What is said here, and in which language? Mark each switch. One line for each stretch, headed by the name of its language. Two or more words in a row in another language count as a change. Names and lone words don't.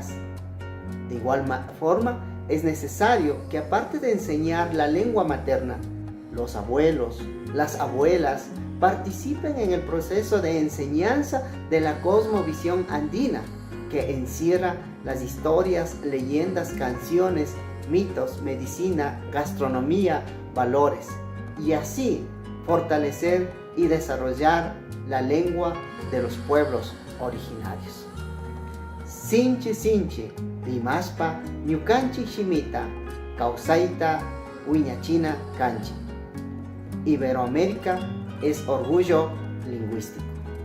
Spanish: De igual forma, es necesario que aparte de enseñar la lengua materna, los abuelos, las abuelas participen en el proceso de enseñanza de la cosmovisión andina, que encierra las historias, leyendas, canciones, mitos, medicina, gastronomía, valores, y así fortalecer y desarrollar la lengua de los pueblos originarios.
Quechua: Sinchi sinchi, rimashpa, ñukanchik shimita, kawsayta, wiñachina kanchik.
Spanish: Iberoamérica es orgullo lingüístico.